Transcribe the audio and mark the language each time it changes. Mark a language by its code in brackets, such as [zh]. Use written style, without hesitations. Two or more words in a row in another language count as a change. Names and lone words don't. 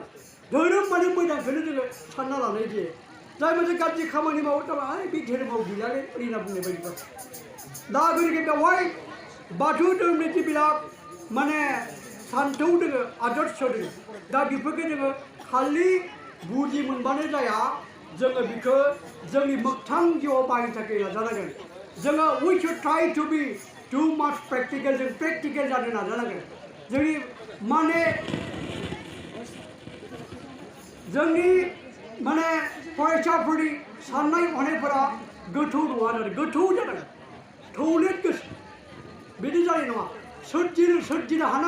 [brx] धोरोम माने मोजांखौनो जोङो सानना लानाय जायो जाय मोनसे गाज्रि खामानि मावो थारमाने बे धोरोमाव गैलालै ओरैना बुंनाय बायदिबा दा गतिके बेवहाय बाथौ धोरोमनि जि बिराद माने सान्थौ दोङो आदर्श दोङो दा बेफोरखौ जोङो खालि बुजि मोनबानो जाया जोङो बेखौ जोंनि मोगथां जिउआव बाहायनो थाखाय नाजानांगोन जोङो [en] we should try to be too much practical [brx] जों प्रेक्टिकल जानो नाजानांगोन जोंनि माने फरायसाफोरनि साननाय हनायफोरा गोथौ नङा आरो गोथौ जानांगोन थौलेट गोसो बिदि जानाय नङा सोरजिनो हानाय